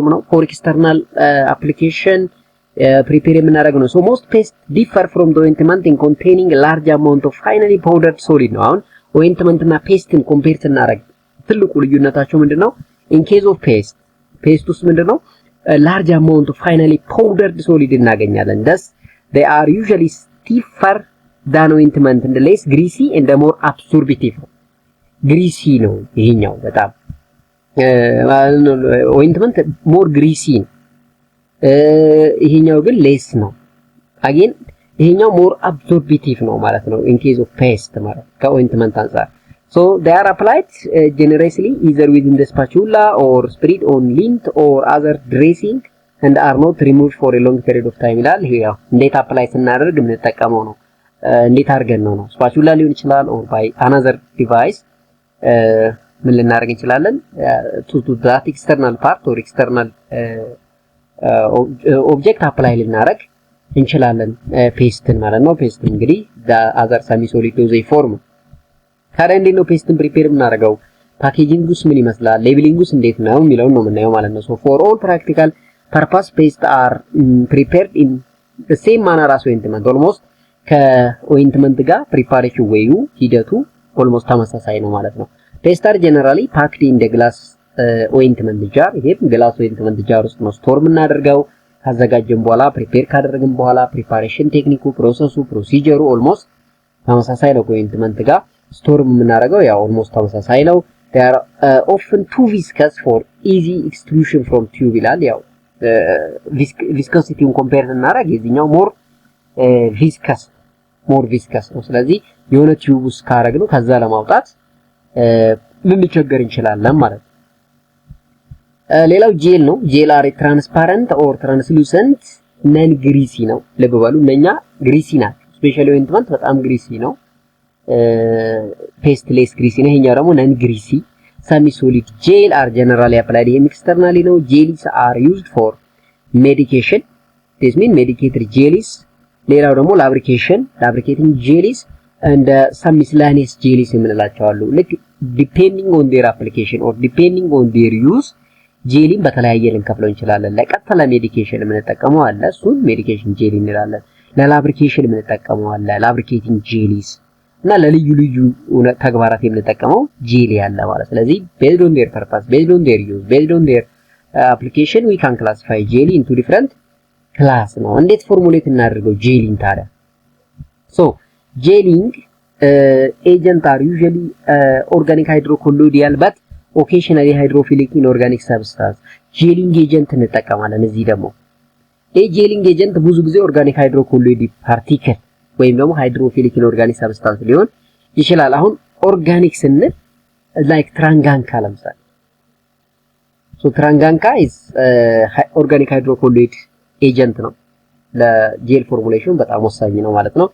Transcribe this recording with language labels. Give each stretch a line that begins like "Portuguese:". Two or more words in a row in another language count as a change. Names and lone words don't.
English: ነው for external application prepare
Amharic: የምናደርገው ነው
English: so most paste differ from the ointment in containing large amount of finely powdered solid
Amharic: ነው አሁን ኦይንትመንት እና ፔስትን ኮምፔር ስናደርግ ትልቁ ልዩነታቸው ምንድነው
English: in case of paste
Amharic: ውስጥ ምንድነው
English: large amount of finely powdered solid እናገኛለን thus they are usually stiffer than ointment and less greasy and more absorptive greasy
Amharic: ነው ይሄኛው በጣም
English: ointment more greasy
Amharic: ይሄኛው ግን
English: less ነው again ይሄኛው more absorptive
Amharic: ነው ማለት ነው
English: in case of paste
Amharic: ማለት ከointment አንፃር
English: so they are applied generously either within the spatula or spread on lint or other dressing and are not removed for a long period of time
Amharic: ይላል ይሄው እንዴት አፕላይ ስናደርግ የምንጠቀመው ነው እንዴት አድርገን ነው
English: spatula
Amharic: ሊሆን ይችላል
English: or by another device
Amharic: ምን ልናደርግ እንችላለን
English: to that external part or external object apply
Amharic: ልናደርግ እንችላለን ፔስትን ማለት ነው ፔስት እንግዲህ
English: the other semi solid dosage form
Amharic: ታዲያ እንዴት ነው ፔስትን ፕሪፔር የምናደርገው ፓኬጂንጉስ ምን ይመስላል ሌብሊንጉስ እንዴት ነው የሚለውን ነው የምናየው ማለት ነው
English: so for all practical purpose paste are prepared in the same manner as ointment almost
Amharic: ከኦይንትመንት ጋር ፕሪፓሬሽን ወዩ ሂደቱ almost ተመሳሳይ ነው ማለት ነው
English: Paste are generally packed in the glass ointment jar
Amharic: ይሄም
English: glass ointment jar
Amharic: ውስጥ ነው ስቶር የምናደርገው ካዘጋጀን በኋላ ፕሪፔር ካደረግን በኋላ ፕሪፓሬሽን ቴክኒኩ ፕሮሰሱ ፕሮሲጀሩ almost ተመሳሳይ ነው ከኦይንትመንት ጋር ስቶር የምናደርገው ያው almost ተመሳሳይ ነው
English: they are often too viscous for easy extrusion from tube
Amharic: ይላል ያው viscosity ኮምፔር እናደርግ የዚህኛው
English: more viscous
Amharic: ነው ስለዚህ የሆነ ቲዩብ ውስጥ ካደረግነው ከዛ ለማውጣት ልንቸገር እንችላለን ማለት ነው ሌላው ጄል ነው
English: gel are transparent or translucent non greasy
Amharic: ነው ልብ በሉ እነኛ ግሪሲ ናቸው
English: especially ointment
Amharic: በጣም ግሪሲ ነው
English: paste less greasy
Amharic: ነው ይሄኛው ደግሞ
English: non greasy semi solid gel are generally applied externally ነው jellies are used for medication this mean medicated jellies
Amharic: ሌላው ደግሞ
English: lubricating jellies and some miscellaneous jellies
Amharic: የምንላቸው አሉ
English: like depending on their application or depending on their use
Amharic: ጄሊን በተለያየ ልንከፍለው እንችላለን ለቀጥታ ለሜዲኬሽን የምንጠቀመው አለ እሱን
English: medication jelly
Amharic: እንላለን ለላብሪኬሽን የምንጠቀመው አለ
English: lubricating jellies
Amharic: እና ለልዩ ተግባራት የምንጠቀመው ጄሊ አለ ማለት ስለዚህ
English: based on their purpose based on their use based on their application we can classify jelly into different class
Amharic: ነው እንዴት ፎርሙሌት እናደርገው ጄሊን ታዲያ
English: so gelling agents are usually organic hydrocolloidal but occasionally hydrophilic in organic substance gelling agent
Amharic: እንጠቀማለን እዚህ ደግሞ
English: gelling agent
Amharic: ብዙ ጊዜ
English: organic hydrocolloid particle
Amharic: ወይም ደግሞ
English: hydrophilic in organic substance
Amharic: ሊሆን ይችላል አሁን ኦርጋኒክ ስንል
English: like tragacanth ለምሳሌ so tragacanth is organic hydrocolloid agent
Amharic: ነው ለጄል ፎርሙሌሽን በጣም ወሳኝ ነው ማለት ነው